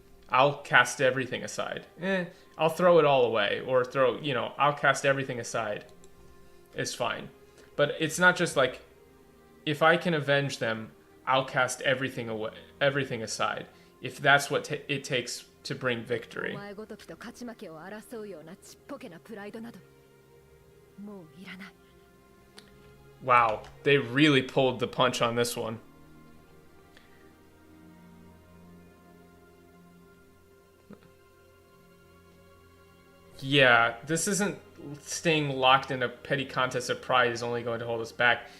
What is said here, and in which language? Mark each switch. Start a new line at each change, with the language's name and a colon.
English: I'll cast everything aside. I'll throw it all away, or I'll cast everything aside. It's fine. But it's not just like, if I can avenge them, I'll cast everything aside. If that's what it takes to bring victory.
Japanese: お前ごときと勝ち負けを争うようなちっぽけなプライドなどもういらない。
English: Wow, they really pulled the punch on this one. Yeah, this isn't staying locked in a petty contest of pride is only going to hold us back.